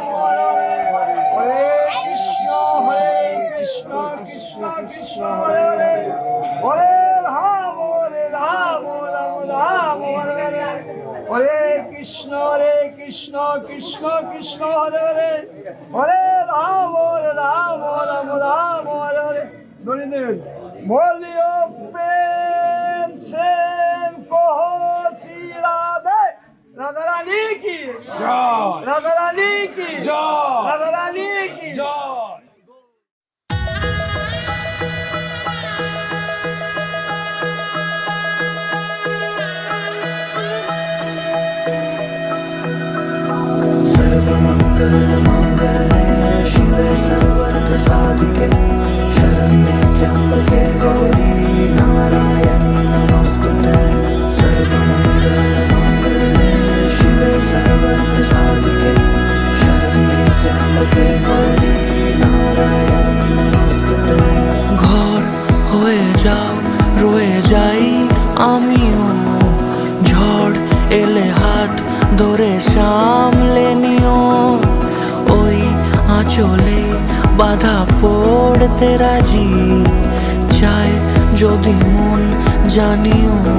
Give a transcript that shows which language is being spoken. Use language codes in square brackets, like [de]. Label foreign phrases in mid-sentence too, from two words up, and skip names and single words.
[sa] হরে হরে কৃষ্ণ কৃষ্ণ কৃষ্ণ হরে হরে রাম রাম রাম হরে হরে কৃষ্ণ কৃষ্ণ কৃষ্ণ হরে হরে হরে রাম রাম রাম হরে হরে ধরে [hi] बोलियो प्रेम से कहो चिरादे राधा रानी की जय राधा रानी की जय राधा रानी की जय [sa] सर्वमङ्गलमाङ्गल्ये शिवे सर्वार्थसाधिके शरण्ये त्र्यम्बके गौरी नारायणी नमोस्तुते सर्वमङ्गलमाङ्गल्ये शिवे सर्वार्थसाधिके शरण्ये त्र्यम्बके गौरी नारायणी नमोस्तुते [bn] ঘর হয়ে যাও রয়ে যাই আমিও ঝড় এলে হাত ধরে সামলে নিও ওই আঁচলে বাধা পড়তে রাজি চায় যদি মন জানিও